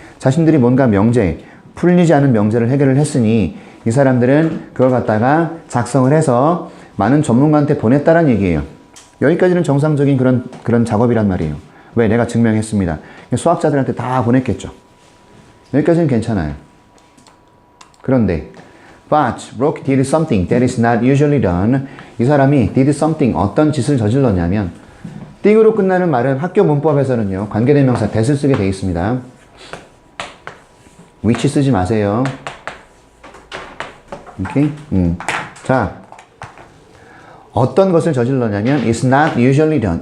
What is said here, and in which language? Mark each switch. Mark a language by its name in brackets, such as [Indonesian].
[Korean] 자신들이 뭔가 풀리지 않은 명제를 해결을 했으니 이 사람들은 그걸 갖다가 작성을 해서 많은 전문가한테 보냈다는 얘기예요. 여기까지는 정상적인 그런 작업이란 말이에요. 왜? 내가 증명했습니다. 수학자들한테 다 보냈겠죠. 여기까지는 괜찮아요. 그런데 [English] But Rock did something that is not usually done. [Korean] 이 사람이 [English] did something, [Korean] 어떤 짓을 저질렀냐면 띵으로 끝나는 말은 학교 문법에서는요. 관계대명사 that을 쓰게 되어 있습니다. which 쓰지 마세요. 오케이? 자, 어떤 것을 저질렀냐면 [English] is not usually done.